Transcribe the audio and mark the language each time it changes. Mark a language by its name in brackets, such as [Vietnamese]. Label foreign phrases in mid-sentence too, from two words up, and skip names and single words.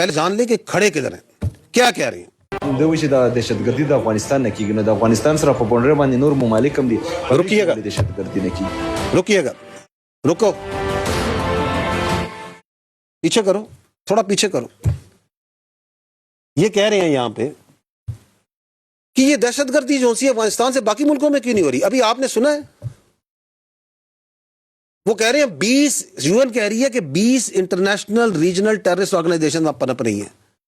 [Urdu] پہلے جان لیں کہ کھڑے کدھر ہیں, کیا کہہ رہے ہیں. [Pashto] دوی چې د دهشتګردي د افغانستان نه کیږي نو د افغانستان سره په بونډر باندې نور ممالک هم دي [Urdu] رکیے گا [Pashto] دهشتګردي نه کیږي. [Urdu] رکیے گا, رکو, پیچھے کرو, تھوڑا پیچھے کرو. یہ کہہ رہے ہیں یہاں پہ کہ یہ دہشت گردی جو سی افغانستان سے باقی ملکوں میں کیوں نہیں ہو رہی. ابھی آپ نے سنا ہے وہ کہہ رہے ہیں 20 UN کہہ رہی ہے کہ 20 [English] international regional terrorist organization [Urdu] پنپ رہی ہیں.